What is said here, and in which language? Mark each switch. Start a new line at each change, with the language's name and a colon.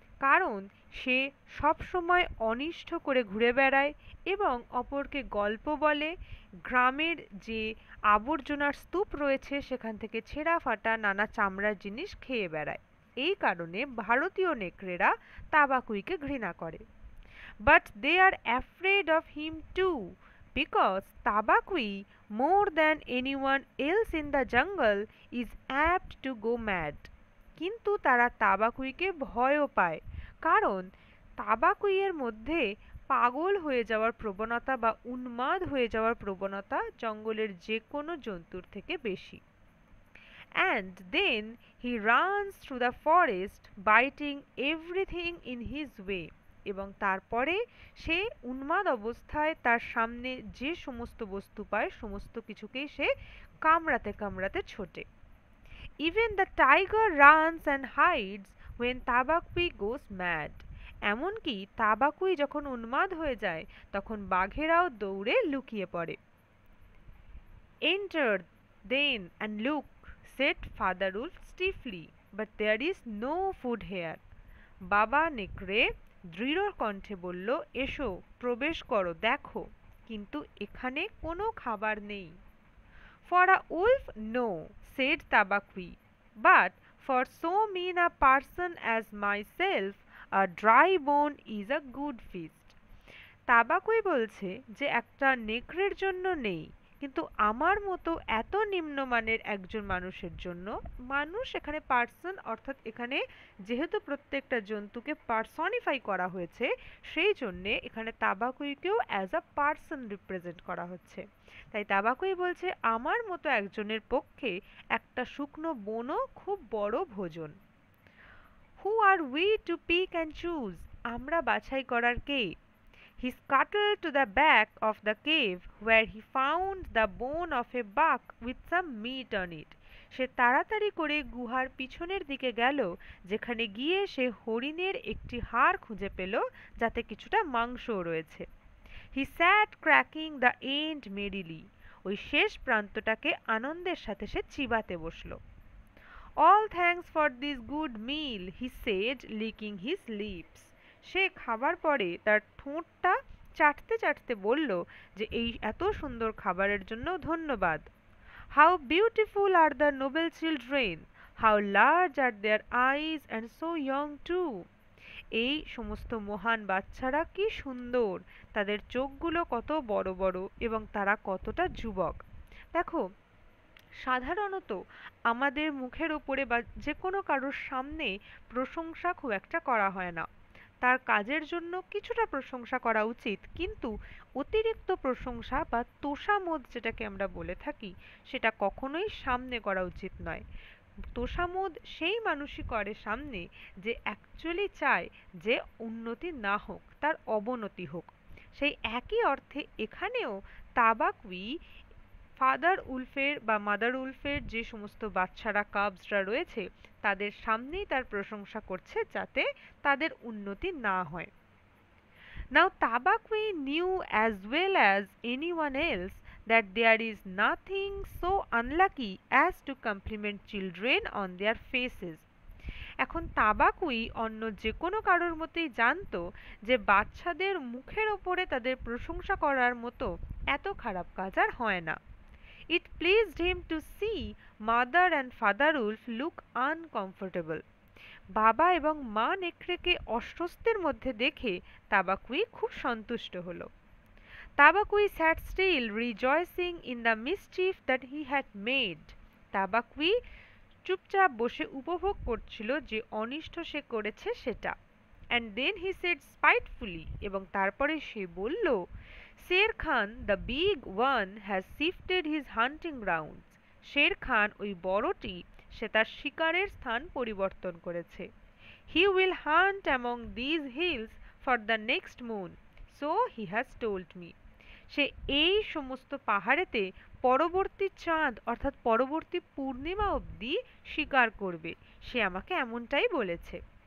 Bangla: কারণ সে সব সময় অনিষ্ট করে ঘুরে বেড়ায় এবং অপরকে গল্প বলে, গ্রামের যে আবর্জনার স্তূপ রয়েছে সেখান থেকে ছেঁড়া ফাটা নানা চামড়ার জিনিস খেয়ে বেড়ায়। এই কারণে ভারতীয় নেকড়েরা তাবাকুইকে ঘৃণা করে।
English: But they are afraid of him too, because Tabaqui, more than anyone else in the jungle, is apt to go mad.
Bangla: কিন্তু তারা তাবাকুইকে ভয়ও পায়, কারণ তাবাকুইয়ের মধ্যে পাগল হয়ে যাওয়ার প্রবণতা বা উন্মাদ হয়ে যাওয়ার প্রবণতা জঙ্গলের যে কোনো জন্তুর থেকে বেশি।
English: And then he runs through the forest, biting everything in his way.
Bangla: এবং তারপরে সে উন্মাদ অবস্থায় তার সামনে যে সমস্ত বস্তু পায় সমস্ত কিছুকেই সে কামড়াতে কামড়াতে ছোটে।
English: Even the tiger runs and hides when Tabaqui goes mad.
Bangla: এমনকি তাবাকুই যখন উন্মাদ হয়ে যায় তখন বাঘেরাও দৌড়ে লুকিয়ে পড়ে।
English: Enter then and look, said Father Wolf stiffly, but there is no food here.
Bangla: বাবা নেকড়ে দৃঢ় কণ্ঠে বলল, এসো, প্রবেশ করো, দেখো, কিন্তু এখানে কোনো খাবার নেই।
English: For a wolf, no, said Tabaqui, but for so mean a person as myself, a dry bone is a good feast.
Bangla: তাবাকুই বলছে যে একটা নেকড়ের জন্য নেই, কিন্তু আমার মতো এত নিম্নমানের একজন মানুষের জন্য, মানুষ এখানে পার্সন অর্থাৎ এখানে যেহেতু প্রত্যেকটা জন্তুকে পার্সনিফাই করা হয়েছে সেই জন্যে এখানে তাবাকুইকেও
English: as a person
Bangla: রিপ্রেজেন্ট করা হচ্ছে। তাই তাবাকুই বলছে আমার মতো একজনের পক্ষে একটা শুকনো বনও খুব বড় ভোজন।
English: Who are we to pick and choose?
Bangla: আমরা বাছাই করার কে?
English: He scuttled to the back of the cave where he found the bone of a buck with some meat on it.
Bangla: সে তাড়াতাড়ি করে গুহার পিছনের দিকে গেল, যেখানে গিয়ে সে হরিণের একটি হাড় খুঁজে পেল যাতে কিছুটা মাংসও রয়েছে।
English: He sat cracking the end merrily.
Bangla: ওই শেষ প্রান্তটাকে আনন্দের সাথে সে চিবাতে বসল।
English: All thanks for this good meal, he said, licking his lips.
Bangla: সে খাবার পরে তার ঠোঁটটা চাটতে চাটতে বলল যে এই এত সুন্দর খাবারের জন্য ধন্যবাদ।
English: How beautiful are the noble children! How large are their eyes and so young too!
Bangla: এই সমস্ত মহান বাচ্চারা কি সুন্দর, তাদের চোখগুলো কত বড় বড় এবং তারা কতটা যুবক। দেখো, সাধারণত আমাদের মুখের ওপরে বা যে কোনো কারোর সামনে প্রশংসা খুব একটা করা হয় না। তার কাজের জন্য কিছুটা প্রশংসা করা উচিত, কিন্তু অতিরিক্ত প্রশংসা বা তোষামোদ যেটাকে আমরা বলে থাকি সেটা কখনোই সামনে করা উচিত নয়। তোষামোদ সেই মানুষই করে সামনে যে অ্যাকচুয়ালি চায় যে উন্নতি না হোক, তার অবনতি হোক। সেই একই অর্থে এখানেও তাবাকুই ফাদার উলফের বা মাদার উলফের যে সমস্ত বাচ্চারা কাবসরা রয়েছে তাদের সামনেই তার প্রশংসা করছে যাতে তাদের উন্নতি না হয়।
English: Now Tabaqui knew as well as anyone else that there is nothing so unlucky as to compliment children on their faces.
Bangla: এখন তাবাকুই অন্য যে কোনো কারোর মতোই জানতো যে বাচ্চাদের মুখের ওপরে তাদের প্রশংসা করার মতো এত খারাপ কাজ আর হয় না।
English: It pleased him to see Mother and Father Wolf look uncomfortable.
Bangla: বাবা এবং মা নেকড়েকে অস্বস্তির মধ্যে দেখে তাবাকুই খুব সন্তুষ্ট হলো।
English: Tabaqui sat still, rejoicing in the mischief that he had made.
Bangla: তাবাকুই চুপচাপ বসে উপভোগ করছিল যে অনিষ্ট সে করেছে সেটা।
English: And then he said spitefully,
Bangla: এবং তারপরে সে বলল,
English: Shere Khan, the big one, has shifted his hunting grounds.
Bangla: Sher Khan ওই বড়টি সে তার শিকারের স্থান পরিবর্তন করেছে।
English: He will hunt among these hills for the next moon, so he has told me.
Bangla: সে এই সমস্ত পাহাড়েতে পরবর্তী চাঁদ অর্থাৎ পরবর্তী পূর্ণিমা অবধি শিকার করবে, সে আমাকে এমনটাই বলেছে।